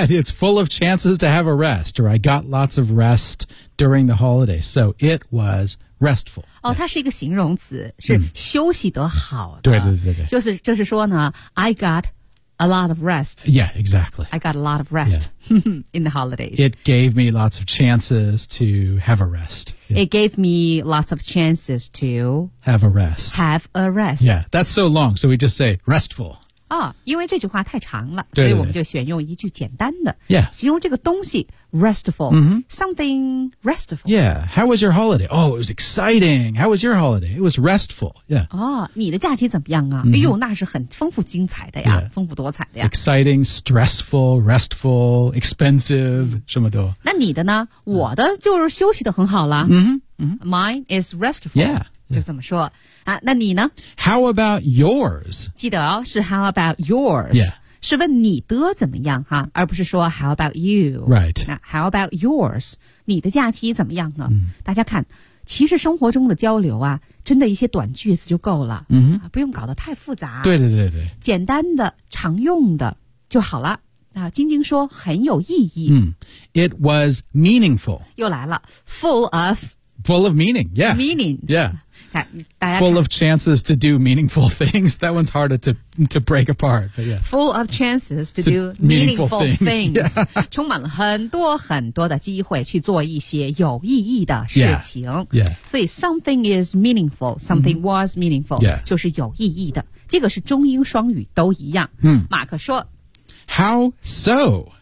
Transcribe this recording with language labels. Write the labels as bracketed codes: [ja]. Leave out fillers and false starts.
[en] It's full of chances to have a rest, or I got lots of rest during the holiday. So it was restful. [zh] 哦、它是一个形容词是休息得好的。对。就是说呢 [en] I got a lot of rest. Yeah, exactly. I got a lot of rest、yeah. in the holidays. It gave me lots of chances to have a rest.、 Yeah. It gave me lots of chances to have a rest. Yeah, that's so long. So we just say restful. [zh] 哦、因为这句话太长了所以我们就选用一句简单的 形容这个东西 restful、 [en] something restful yeah how was your holiday oh it was exciting how was your holiday it was restful yeah、 [zh] 你的假期怎么样啊、哎呦那是很丰富精彩的呀、丰富多彩的呀 [en] exciting stressful restful expensive [zh] 什么都那你的呢、我的就是休息得很好了、 [en] mine is restful yeah, yeah. [zh] 就这么说啊、那你呢 [en] How about yours? [zh] 记得哦是 [en] How about yours、 yeah. [zh] 是问你的怎么样哈而不是说 [en] How about you? Right. [zh] 那 [en] How about yours? [zh] 你的假期怎么样呢、大家看其实生活中的交流啊真的一些短句子就够了、不用搞得太复杂对简单的常用的就好了那晶晶说很有意义、 [en] It was meaningful [zh] 又来了 [en] Full of Full of meaning, yeah. Meaning. Yeah. Full of chances to do meaningful things. That one's harder to break apart, but yeah. Full of chances to do meaningful things. Yeah. [zh] 充满了很多很多的机会去做一些有意义的事情。 [en] Yeah. Yeah. [zh] 所以 [en] something is meaningful, something was meaningful,、 mm-hmm. [zh] 就是有意义的。这个是中英双语都一样。马克说 [en] How so?